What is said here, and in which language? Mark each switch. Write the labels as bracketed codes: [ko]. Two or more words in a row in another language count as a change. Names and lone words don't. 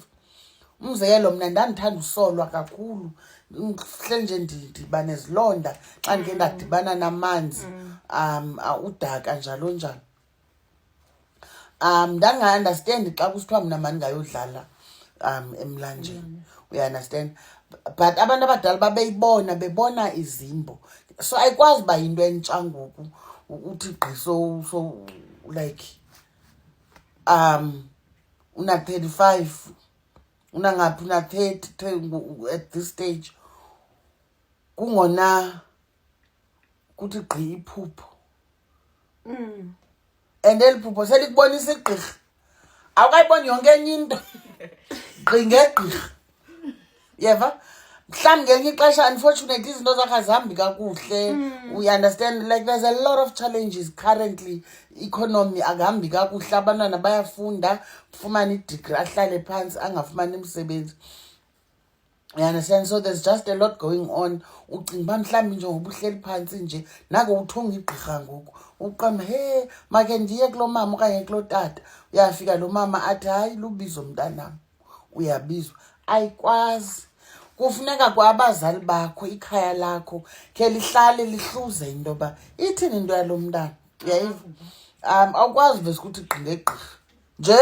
[xh] Umzekelo mna ndandithanda usolwa kakhulu hle nje ndiba nezilonda xa ndike ndadibana namanzi udaka njalo njalo. Ndandinga-understandi xa kusithiwa mna mandingayodlala emlanjeni uya-understand but abantu abadala babeyibona bebona izimbo so ayikwazi uba yinto entsha ngoku uthi gqi [en] so like [xh] una-35 unangaphi una-30 [en] at this stage [xh] kungona kuthi gqi iphupho and eli phupho selikubonisa igqirha awukayiboni yonke enye into gqi ngegqirha. Yeva mhlawumbi ngenye ixesha unfortunately izinto zakho azihambi kakuhle we-understand [en] like there's a lot of challenges currently. [xh] Economy akuhambi kakuhle abantwana bayafunda ufumane idigri ahlale phantsi angafumani imisebenzi. [en] You understand? So there's just a lot going on. [xh] Ucinga uba mhlawumbi njengoba uhleli phantsi nje nako uthunga igqirha ngoku uqamba he make ndiye kulo mama okanye kulo tata. Uyafika lo mama athi hayi lubizo mntanam uyabizwa. Ayikwazi. Kufuneka kwabazali bakho ikhaya lakho ke lihlale lihluze into yoba ithini into yalo mntana uyayiva. Awukwazi vese ukuthi gqi ngegqirha nje